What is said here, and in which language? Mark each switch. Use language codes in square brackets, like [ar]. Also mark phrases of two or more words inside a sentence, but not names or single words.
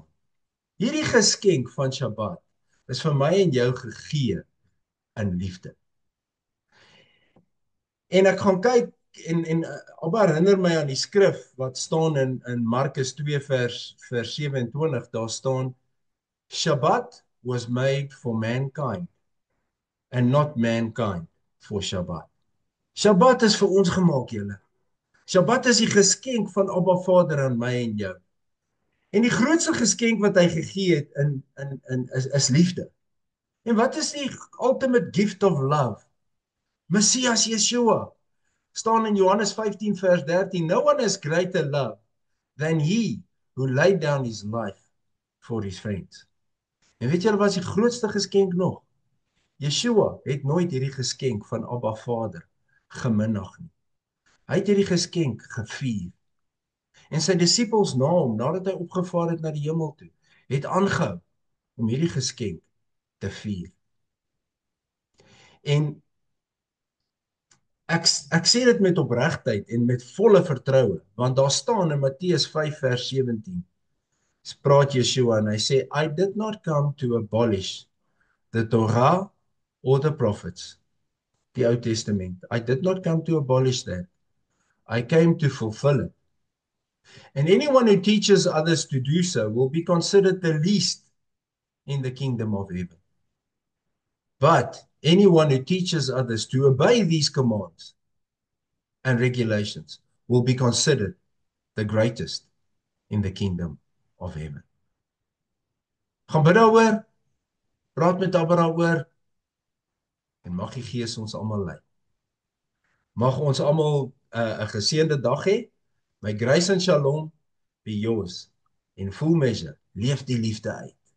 [af] Hierdie geskenk van Shabbat is vir my en jou gegee in liefde. En ek gaan kyk en Abba herinner my aan die skrif wat staan in Markus 2 vers 27. Daar staan [en] Shabbat was made for mankind and not mankind for Shabbat. [af] Shabbat is vir ons gemaak, julle. Shabbat is die geskenk van Abba Vader aan my en jou. En die grootste geskenk wat hy gegee het is liefde. En wat is die [en] ultimate gift of love? [af] Messias Yeshua. Staan in Johannes 15 vers 13. [en] No one has greater love than he who laid down his life for his friends. [af] En weet julle wat is die grootste geskenk nog? Yeshua het nooit hierdie geskenk van Abba Vader geminag nie. Hy het hierdie geskenk gevier. En sy disippels na hom, nadat hy opgevaar het na die hemel toe, het aangehou om hierdie geskenk te vier. En ek sê dit met opregtheid en met volle vertroue, want daar staan in Matteus 5 vers 17, praat Yeshua en hy sê, [en] I did not come to abolish the Torah or the prophets, [af] die Ou Testament. [en] I did not come to abolish that. I came to fulfill it. And anyone who teaches others to do so will be considered the least in the kingdom of heaven. But anyone who teaches others to obey these commands and regulations will be considered the greatest in the kingdom of heaven. [af] Gaan bid daaroor, praat met Abba daaroor, en mag die Gees ons almal lei. Mag ons almal 'n geseënde dag hê. [en] My grace and shalom be yours. In full measure, [af] leef die liefde uit.